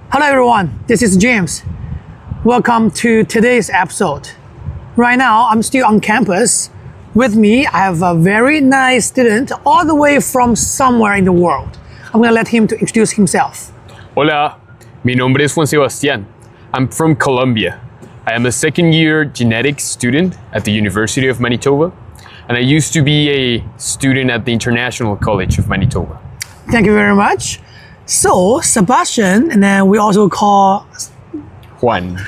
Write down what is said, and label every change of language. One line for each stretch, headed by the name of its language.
English: Hello everyone, this is James. Welcome to today's episode. Right now, I'm still on campus. With me, I have a very nice student all the way from somewhere in the world. I'm gonna let him to introduce himself.
Spanish: Hola, mi nombre es Juan Sebastián.
English: I'm from Colombia. I am a second-year genetics student at the University of Manitoba, and I used to be a student at the International College of Manitoba. Thank you very much. So, Sebastian, and then we also call... Juan.